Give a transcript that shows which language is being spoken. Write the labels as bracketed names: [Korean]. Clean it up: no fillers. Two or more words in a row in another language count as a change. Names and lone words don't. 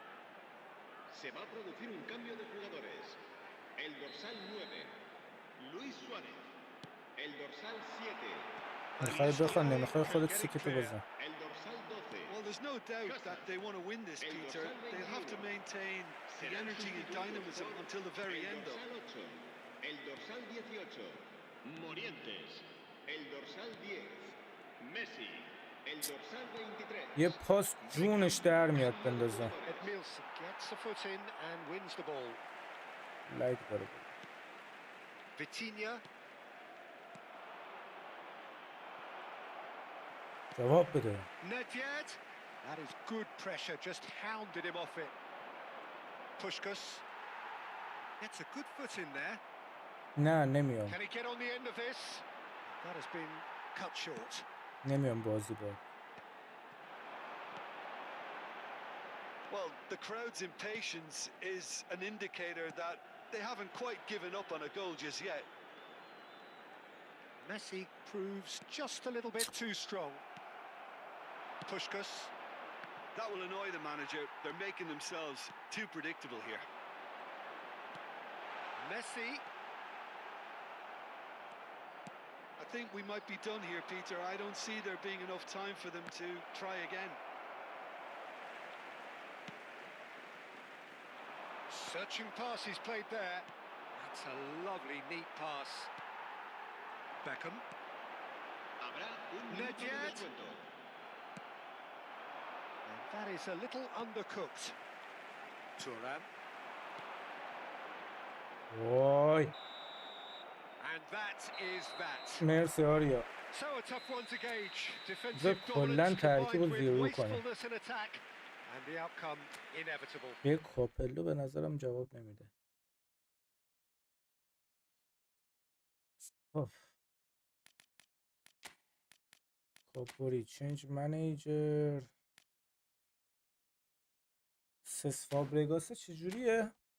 [Spanish] Se va a producir un cambio de jugadores. El dorsal 9, Luis Suárez. El dorsal 7. [Persian] میخوای بخوان نمیخوای خودت سیکتو بزن. [Spanish] El dorsal 12. [English] Well, there's no doubt that they want to win this, Peter. They'll have to maintain the energy and dynamism until the very end, though. [Spanish] El dorsal 8. El dorsal 18. Morientes. El dorsal 10. Messi. El dorsal 23. [Persian] یه پاس جونش در میاد بندازه. [English] Edmilson gets the foot in and wins the ball. [Persian] لایک داره. Vitinha. جواب بده. [English] Nedved. That is good pressure, just hounded him off it. Puskás gets a good foot in there. [Persian] نه نمیام. [English] Can he get on the end of this? That has been cut short. [Persian] نمیام بازی با. [English] Well, the crowd's impatience is an indicator that they haven't quite given up on a goal just yet. Messi proves just a little bit too strong. Puskás. That will annoy the manager. They're making themselves too predictable here. Messi. I think we might be done here, Peter. I don't see there being enough time for them to try again. Searching pass he's played there. That's a lovely, neat pass. Beckham. [Spanish] Habrá un minuto de Nedved. descuento. [English] And that is a little undercooked. Thuram. [Persian] وای. [English] And that is that. [Persian] مرسی آریا. [English] So a tough one to gauge. Defensive [Persian] بذار کلاً [English] dominance [Persian] ترکیب [English] combined [Persian] رو [English] with [Persian] زیرو کنیم. [English] wastefulness in attack. And the outcome inevitable. [Persian] یه کاپلو به نظرم جواب نمیده. کاپوری [English] change manager [Persian] سس فابرگاسه چجوریه؟